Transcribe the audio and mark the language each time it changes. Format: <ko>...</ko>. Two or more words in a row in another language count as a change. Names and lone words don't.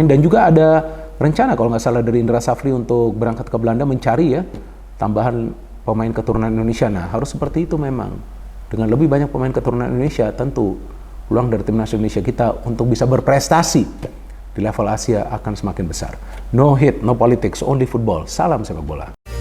<id>Dan juga ada rencana kalau nggak salah dari Indra Safri untuk berangkat ke Belanda mencari ya tambahan pemain keturunan Indonesia. Nah, harus seperti itu memang. Dengan lebih banyak pemain keturunan Indonesia, tentu peluang dari Timnas Indonesia kita untuk bisa berprestasi di level Asia akan semakin besar.</id> <en>No hate, no politics, only football.</en> <id>Salam sepak bola.</id>